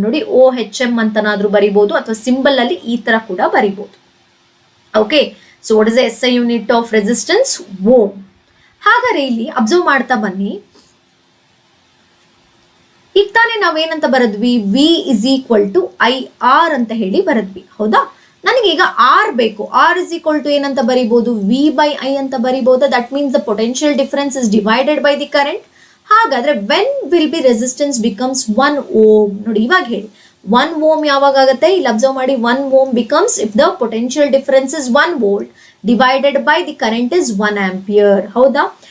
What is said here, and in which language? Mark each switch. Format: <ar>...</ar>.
<kn>ನೋಡಿ, OHM ಅಂತನಾದ್ರೂ ಬರಿಬಹುದು, ಅಥವಾ symbol ಅಲ್ಲಿ ಈ ತರ ಕೂಡ ಬರಿಬಹುದು.</kn> <en>Okay, so what is the SI unit of resistance? Ohm.</en> <kn>ಹಾಗಾದ್ರೆ ಇಲ್ಲಿ ಅಬ್ಸರ್ವ್ ಮಾಡ್ತಾ ಬನ್ನಿ. ಈಗ ತಾನೇ ನಾವೇನಂತ ಬರದ್ವಿ, V is equal to IR ಅಂತ ಹೇಳಿ ಬರದ್ವಿ, ಹೌದಾ? ನನಗೀಗ R ಬೇಕು. R is equal to ಏನಂತ ಬರಿಬಹುದು, V by I ಅಂತ ಬರಿಬಹುದು.</kn> <en>That means the potential difference is divided by the current. ಹಾಗಾದ್ರೆ when will be resistance becomes 1 ohm?</en> <kn>ನೋಡಿ, ಇವಾಗ ಹೇಳಿ,</kn> <en>1 ohm ಯಾವಾಗ ಆಗುತ್ತೆ? ಇಲ್ಲಿ ಅಬ್ಸರ್ವ್ ಮಾಡಿ, 1 ohm becomes if the potential difference is 1 volt divided by the current is 1 ampere,</en> <kn>ಹೌದಾ?</kn>